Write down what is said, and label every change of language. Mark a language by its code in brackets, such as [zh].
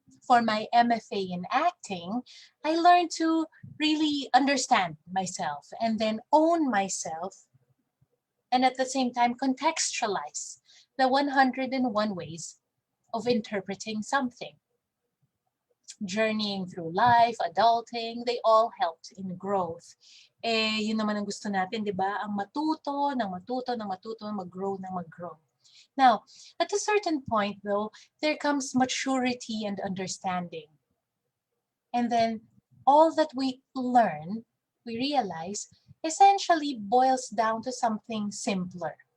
[en] For my MFA in acting, I learned to really understand myself and then own myself, and at the same time contextualize the 101 ways of interpreting something. Journeying through life, adulting, they all helped in growth. [tl] Yun naman ang gusto natin, di ba? Ang matuto, mag-grow. [en] Now, at a certain point though, there comes maturity and understanding. And then all that we learn, we realize, essentially boils down to something simpler.